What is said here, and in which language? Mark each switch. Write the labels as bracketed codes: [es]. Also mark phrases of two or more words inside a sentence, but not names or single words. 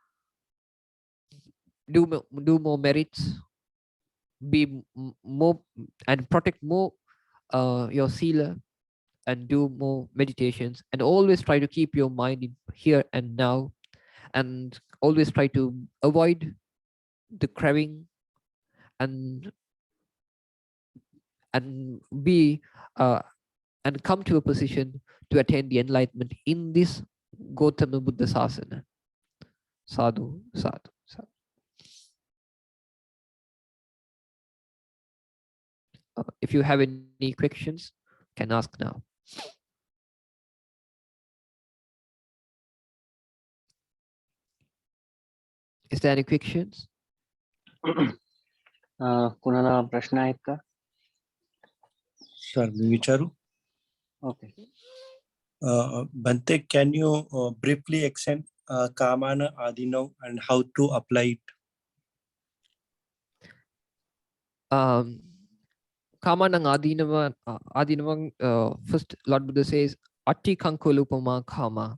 [en] Do more merits, be more and protect more your sila, and do more meditations, and always try to keep your mind in here and now, and always try to avoid the craving, and be uh, and come to a position to attain the enlightenment in this Gautama Buddha Sasana. [pi] Sadhu, sadhu, sadhu. [en] If you have any questions, can ask now. Is there any questions? [mr] कुणाला प्रश्न आहेत का? [en] Sir, [mr] Vicharu. [en] Okay. Bhante, can you briefly explain [pi] Kamana Adinav [en] and how to apply it? [pi] Kamanang Adinava, [en] first Lord Buddha says, [pi] Atti Kankolupama Kama.